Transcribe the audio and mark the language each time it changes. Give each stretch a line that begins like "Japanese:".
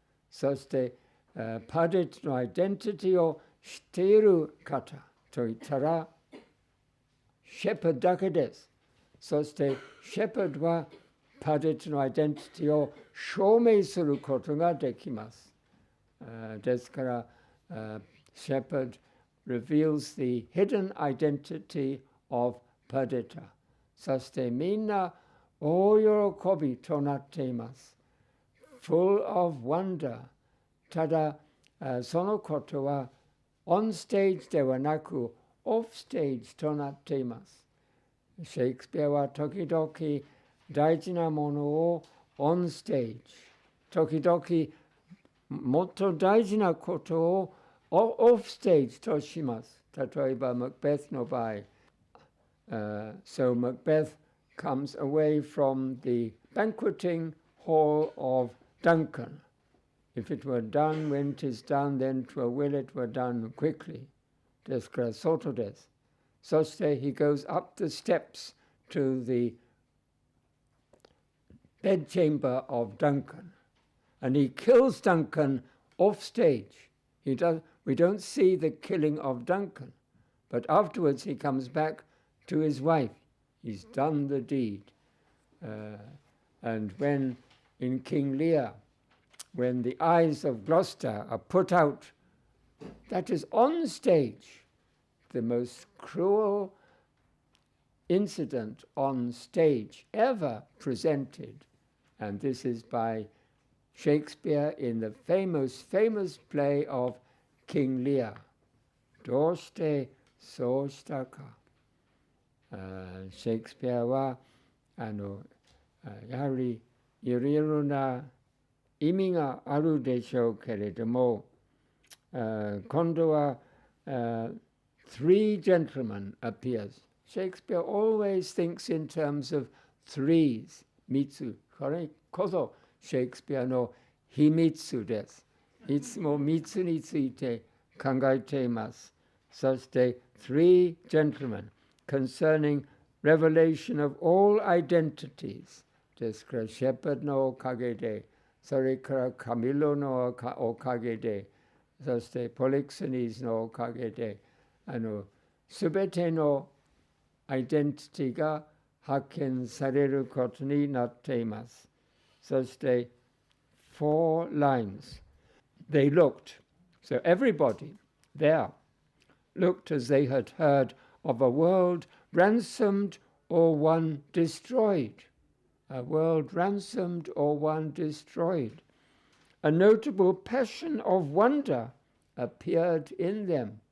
Japanese: そして、パデタのアイデンティティを知っている方といったら、シェパードだけです。そして、シェパードはパデタのアイデンティティを証明することができます。ですから、シェパード
English: reveals the hidden identity of Perdita.
Japanese: そしてみんな大喜びとなっています。
English: Full of wonder.
Japanese: ただ、そのことは
English: on stage
Japanese: ではなく
English: off stage
Japanese: となっています。シェイクスピアは時々大事なものを
English: on stage、
Japanese: 時々もっと大事なことをオフステージとします。例えば、マクベスの場合、
English: So Macbeth comes away from the banqueting hall of Duncan. If it were done when 'tis done, then 'twere will it were done quickly.
Japanese: ですから外です。そして
English: he goes up the steps to the bedchamber of Duncan. And he kills Duncan off stage. We don't see the killing of Duncan. But afterwards he comes back to his wife. He's done the deed. And when in King Lear, when the eyes of Gloucester are put out, that is on stage, the most cruel incident on stage ever presented. And this is by Shakespeare in the famous play of King Lear.
Japanese: どうしてそうしたか。シェイクスピアはやはりいろいろな意味があるでしょうけれども、今度は
English: three gentlemen appears. Shakespeare always thinks in terms of threes.
Japanese: 三つ。これこそシェイクスピアの秘密です。いつも三つについて考えています。そして
English: three gentlemen concerning revelation of all identities
Japanese: ですからシェパードのおかげで、それからカミロのおかげで、そしてポリクセニーズのおかげで、すべてのアイデンティティが発見されることになっています。
English: そして four lines. They looked, so everybody there looked as they had heard of a world ransomed or one destroyed. A world ransomed or one destroyed. A notable passion of wonder appeared in them.